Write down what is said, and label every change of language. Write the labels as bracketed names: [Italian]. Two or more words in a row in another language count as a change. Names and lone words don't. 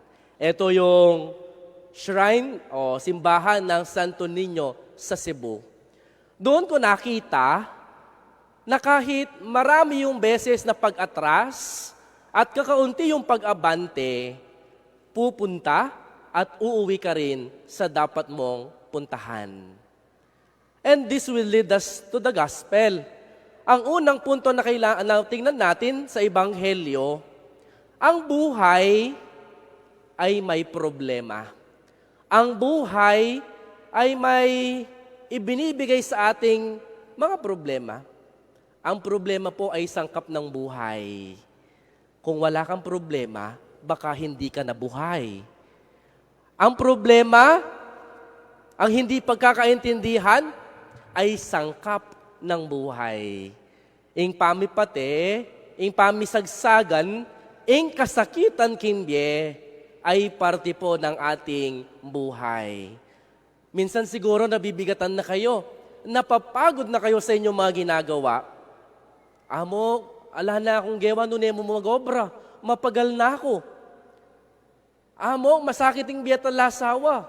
[Filipino] Ito yung shrine o simbahan ng Santo Niño sa Cebu. Doon ko nakita na kahit marami yung beses na pag-atras at kakaunti yung pag-abante, pupunta at uuwi ka rin sa dapat mong puntahan. [English] And this will lead us to the gospel. [Filipino] Ang unang punto na kailangan na tingnan natin sa Ebanghelyo, ang buhay ay may problema. Ang buhay ay may ibinibigay sa ating mga problema. Ang problema po ay sangkap ng buhay. Kung wala kang problema, baka hindi ka nabuhay. Ang problema, ang hindi pagkakaintindihan, ay sangkap ng buhay. [Pampanga] Ing pamipate, ing pamisagsagan, ing kasakitan kimbye, [Filipino] ay parte po ng ating buhay. Minsan siguro nabibigatan na kayo, napapagod na kayo sa inyong mga ginagawa. [Pampanga] Amo, ala na akong gewa nun mo mga obra, mapagal na ako. Amo, masakit ang biyat ang lasawa.